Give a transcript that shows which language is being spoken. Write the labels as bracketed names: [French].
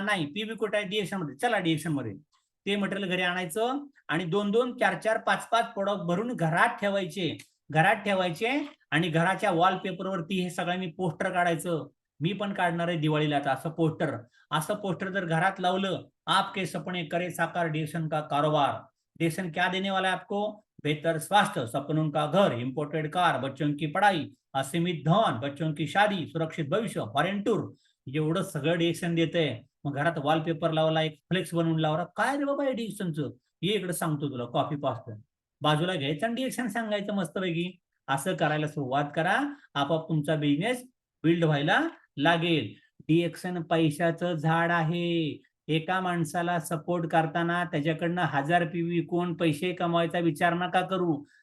[Marathi] नाही. पीव्ही कुठे आहे? डीएक्शन मध्ये. चला डीएक्शन मध्ये. ते मटेरियल घरी आणायचं आणि 2-2, 4-4, 5-5 प्रोडक्ट भरून घरात ठेवायचे. घरात ठेवायचे आणि घराच्या वॉलपेपरवरती हे सगळ्यांनी पोस्टर काढायचं. मी पण काढणार आहे दिवाळीला आता असं पोस्टर. असं पोस्टर जर घरात लावलं, [Hindi] आपके सपने करे साकार डेसन का कारोबार. डेसन क्या देने वाला है आपको? बेहतर स्वास्थ्य, सपनों का घर, इंपोर्टेड कार, बच्चों की पढ़ाई, असीमित धन, बच्चों की शादी, सुरक्षित भविष्य, फॉरेन टूर, [Marathi] एवढं सगळं डिएक्शन देते. मग घरात वॉलपेपर लावला, एक फ्लेक्स बनवून लावला, काय रे बाबा हे डिएक्शनचं, ये इकडे सांगतो तुला, कॉफी पास्ट बाजूला घ्यायचं आणि डिएक्शन सांगायचं मस्तपैकी. असं करायला सुरुवात करा, आपोआप तुमचा बिझनेस बिल्ड व्हायला लागेल. डिएक्शन पैशाचं झाड आहे. एका माणसाला सपोर्ट करताना त्याच्याकडनं 1000 पीव्ही कोण पैसे कमवायचा विचार नका करू.